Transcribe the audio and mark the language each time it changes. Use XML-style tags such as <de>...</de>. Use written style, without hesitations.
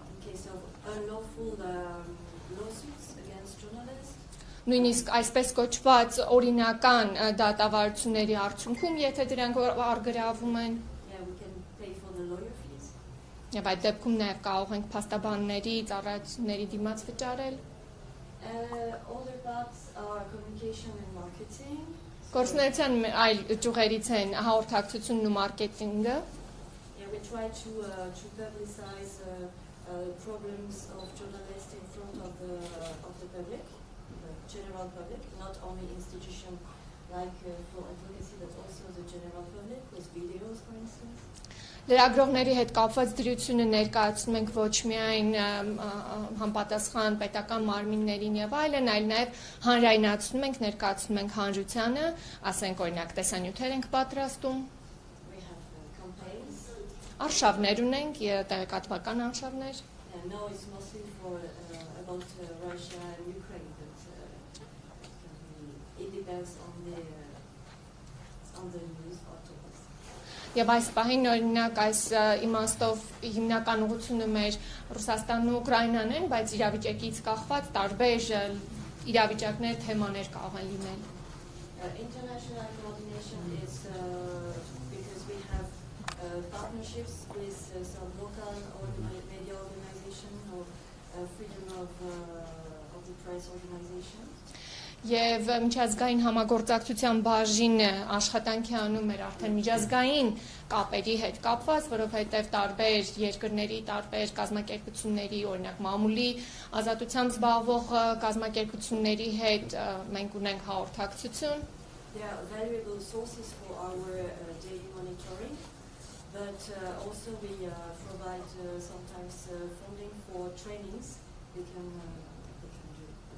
<en>So unlawful lawsuits against journalists.</en> <hy>Նույնիսկ այսպես կոչված օրինական դատավարությունների արդյունքում, եթե դրանք արգրավում են,</hy> <en>we can pay for the lawyer fees.</en> <hy>Եվ այդ դեպքում նաև կարող ենք փաստաբանների, ծառայությունների դիմաց վճարել։</hy> <en>Other parts are communication and marketing.</en> <hy>Գործունեության այլ ճյուղերից են հաղորդակցությունն ու մարքեթինգը։</hy> <en>Yeah, we try to publicize problems of journalists in front of the public, the general public, not only institutions like for advocacy, but also the general public with videos, for instance.</en> <hy>Լրագրողների հետ կապված դրությունը ներկայացնում ենք ոչ միայն համապատասխան պետական մարմիններին եւ այլն, այլ նաեւ հանրայնացնում ենք, ներկայացնում ենք հանրությանը, ասենք օրինակ տեսանյութեր ենք պատրաստում։</hy> <en>We have campaigns.</en> <hy>Արշավներ ունենք, տեղեկատվական արշավներ։</hy> <en>And now it's mostly for about Russia and Ukraine, but it depends on the news articles.</en> <hy>Եվ այս պահին օրինակ այս իմաստով հիմնական ուղղությունը մեր Ռուսաստանն ու Ուկրաինան են, բայց իրավիճակից կախված տարբեր իրավիճակներ, թեմաներ կարող են լինել։</hy> <en>International coordination is because we have partnerships with some local media organizations or freedom of the press organizations.</en> <hy>Եվ միջազգային համագործակցության բաժինը աշխատանքի անում էր արդեն միջազգային կապերի հետ կապված, որովհետև տարբեր երկրների, տարբեր կազմակերպությունների, օրինակ մամուլի ազատությամբ զբաղվող կազմակերպությունների հետ մենք ունենք հաղորդակցություն։</hy> <en>There are valuable sources for our daily monitoring, but also we provide sometimes funding for trainings they can do.</en>